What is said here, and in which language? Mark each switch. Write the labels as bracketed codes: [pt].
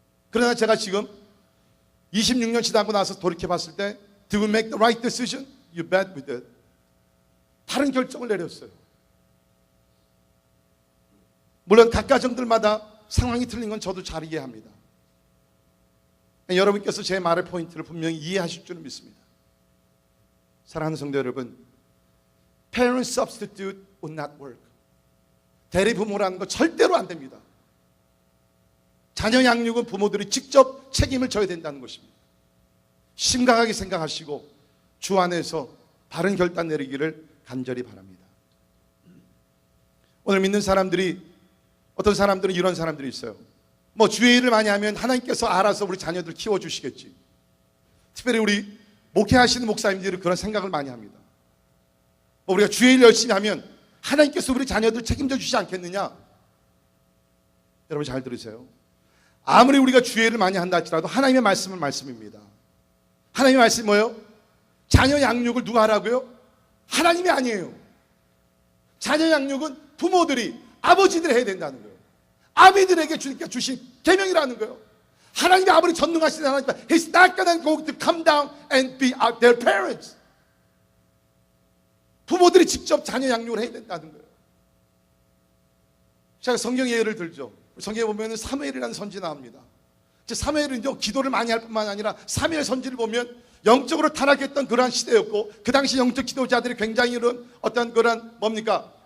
[ko] 그러나 제가 지금 26년 지나고 나서 돌이켜봤을 때 [en] Do we make the right decision? You bet we did. [ko] 다른 결정을 내렸어요. 물론 각 가정들마다 상황이 틀린 건 저도 잘 이해합니다. 여러분께서 제 말의 포인트를 분명히 이해하실 줄은 믿습니다. 사랑하는 성도 여러분, [en] Parent substitute would not work. [ko] 대리부모라는 거 절대로 안 됩니다. 자녀 양육은 부모들이 직접 책임을 져야 된다는 것입니다. 심각하게 생각하시고 주 안에서 바른 결단 내리기를 간절히 바랍니다. 오늘 믿는 사람들이, 어떤 사람들은 이런 사람들이 있어요. 뭐 주의 일을 많이 하면 하나님께서 알아서 우리 자녀들 키워주시겠지. 특별히 우리 목회하시는 목사님들이 그런 생각을 많이 합니다. 우리가 주의 일 열심히 하면 하나님께서 우리 자녀들 책임져 주시지 않겠느냐. 여러분 잘 들으세요. 아무리 우리가 주의 일을 많이 한다 할지라도 하나님의 말씀은 말씀입니다. 하나님의 말씀이 뭐예요? 자녀 양육을 누가 하라고요? 하나님이 아니에요. 자녀 양육은 부모들이, 아버지들이 해야 된다는 거예요. 아비들에게 주님께 주신 계명이라는 거예요. 하나님이 아무리 전능하신 하나님, [en] He's not gonna go to come down and be their parents. [ko] 부모들이 직접 자녀 양육을 해야 된다는 거예요. 제가 성경 예를 들죠. 성경에 보면 사무엘이라는 선지 나옵니다. 사무엘은요, 기도를 많이 할 뿐만 아니라 사무엘 선지를 보면 영적으로 타락했던 그러한 시대였고, 그 당시 영적 지도자들이 굉장히 이런 어떤 그런 뭡니까?